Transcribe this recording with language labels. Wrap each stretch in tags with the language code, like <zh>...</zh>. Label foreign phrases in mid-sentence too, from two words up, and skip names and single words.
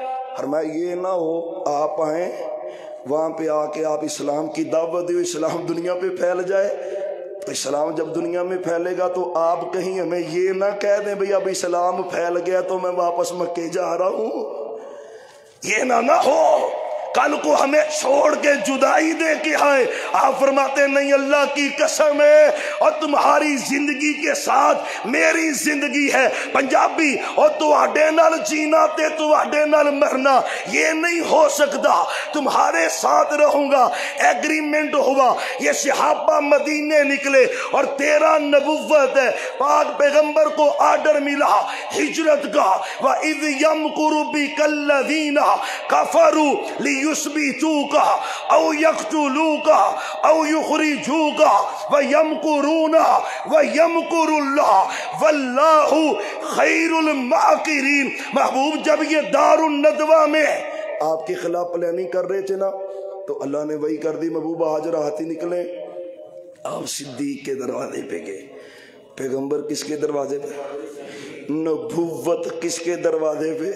<ur>فرمایا یہ نہ ہو آپ آئیں وہاں پہ آ کے آپ اسلام کی دعوت دیو، اسلام دنیا پہ پھیل جائے، اسلام جب دنیا میں پھیلے گا تو آپ کہیں ہمیں یہ نہ کہہ دیں بھئی اب اسلام پھیل گیا تو میں واپس مکے جا رہا ہوں، یہ نہ ہو کل کو ہمیں چھوڑ کے جدائی دے کے آئے۔ آپ فرماتے نہیں، اللہ کی قسم ہے اور تمہاری زندگی کے ساتھ میری زندگی ہے، پنجابی اور</ur> <pa>تواڈے نال جینا تے تواڈے نال مرنا،</pa> <ur>یہ نہیں ہو سکتا، تمہارے ساتھ رہوں گا۔ ایگریمنٹ ہوا، یہ صحابہ مدینے نکلے، اور 13 نبوت ہے، پاک پیغمبر کو آرڈر ملا ہجرت کا،</ur> <ar>وَإِذْ يَمْكُرُ بِكَ الَّذِينَ كَفَرُوا لِيُثْبِتُوكَ أَوْ يَقْتُلُوكَ أَوْ يُخْرِجُوكَ وَيَمْكُرُونَ وَيَمْكُرُ اللَّهُ وَاللَّهُ خَيْرُ الْمَاكِرِينَ۔</ar> <ur>محبوب جب یہ دار الندوہ میں آپ کے خلاف پلاننگ کر رہے تھے نا، تو اللہ نے وہی کر دی، محبوب آج رات ہی نکلے، آپ صدیق کے دروازے پہ گئے۔ پیغمبر کس کے دروازے پہ؟ نبوت کس کے دروازے پہ؟</ur>